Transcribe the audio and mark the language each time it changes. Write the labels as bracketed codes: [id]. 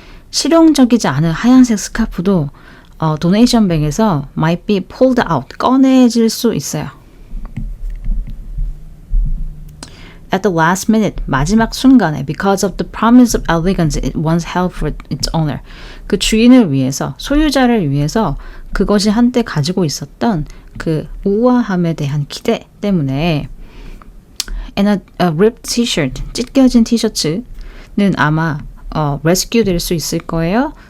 [ko] 실용적이지 않은 하얀색 스카프도 도네이션 뱅에서 [en] might be pulled out, [ko] 꺼내질 수 있어요. [en] At the last minute, [ko] 마지막 순간에 [en] because of the promise of elegance it once held for its owner. [ko] 그 주인을 위해서, 소유자를 위해서 그것이 한때 가지고 있었던 그 우아함에 대한 기대 때문에 [en] and a ripped t-shirt, [ko] 찢겨진 티셔츠는 아마 rescue 될 수 있을 거예요.